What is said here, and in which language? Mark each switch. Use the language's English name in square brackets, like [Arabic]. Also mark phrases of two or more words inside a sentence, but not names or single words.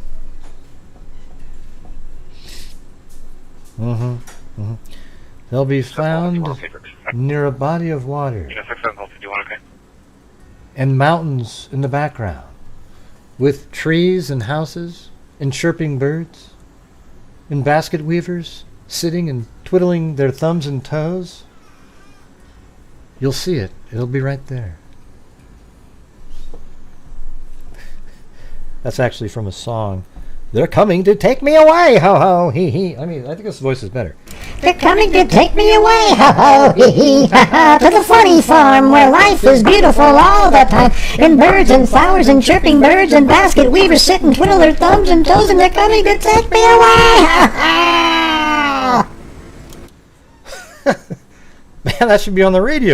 [English] They'll be found near a body of water and mountains in the background, with trees and houses and chirping birds and basket weavers sitting and twiddling their thumbs and toes. You'll see it. It'll be right there. That's actually from a song. They're coming to take me away, ho ho, hee hee. I mean, I think this voice is better. They're coming to take me away, ho ho, hee hee, ha ha, to the funny farm where life is beautiful all the time. And birds and flowers and chirping birds and basket weavers sit and twiddle their thumbs and toes, and they're coming to take me away, ha ha. Man, that should be on the radio.